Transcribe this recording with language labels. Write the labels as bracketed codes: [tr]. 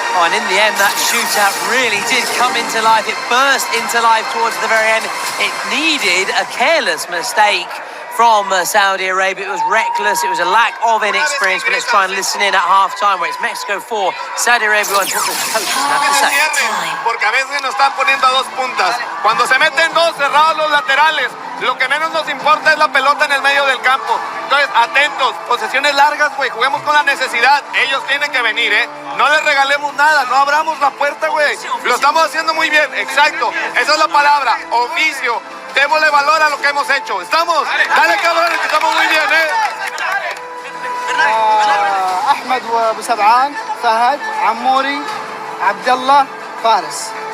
[en] Oh, and in the end, that shootout really did come into life. It burst into life towards the very end. It needed a careless mistake from Saudi Arabia. It was reckless. It was a lack of inexperience. But let's try and listen in at half-time, where it's Mexico 4, Saudi Arabia 1. What the coaches have to say. [es] Porque a veces nos están poniendo a dos puntas. Cuando se meten dos cerrados los laterales, lo que menos nos importa es la pelota en el medio del campo. Entonces, atentos, posesiones largas, güey, juguemos con la necesidad. Ellos tienen que venir, ¿eh? No les regalemos nada, no abramos la puerta, güey. Lo estamos haciendo muy bien, exacto. Esa es la palabra, oficio. Démosle valor a lo que hemos hecho. ¿Estamos? Dale, cabrones, que estamos muy bien, ¿eh? [ar] أحمد وأبو سبعان فهد عموري عبد الله فارس.